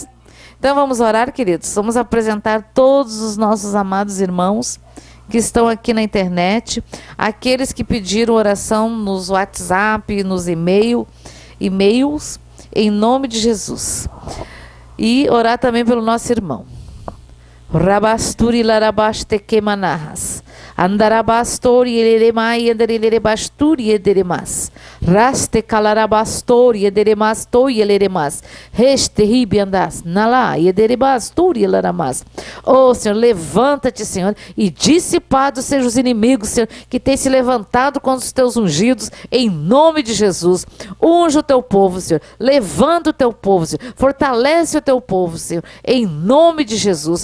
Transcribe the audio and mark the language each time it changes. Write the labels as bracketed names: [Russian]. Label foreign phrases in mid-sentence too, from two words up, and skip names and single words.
[Portuguese] Então vamos orar, queridos. Vamos apresentar todos os nossos amados irmãos que estão aqui na internet, aqueles que pediram oração nos WhatsApp, nos e-mails, em nome de Jesus. E orar também pelo nosso irmão. Rabasturi larabaste quemanarras. Andarabastori ederemai ederebasturi ederemas. Raste calarabastori ederemastoi ederemas. Reste ribiandas nala ederebasturi elaramas. Oh, Senhor, levanta-te, Senhor, e dissipados sejam os inimigos, Senhor, que têm se levantado contra os teus ungidos, em nome de Jesus. Unge o teu povo, Senhor. Levanta o teu povo, Senhor. Fortalece o teu povo, Senhor, em nome de Jesus.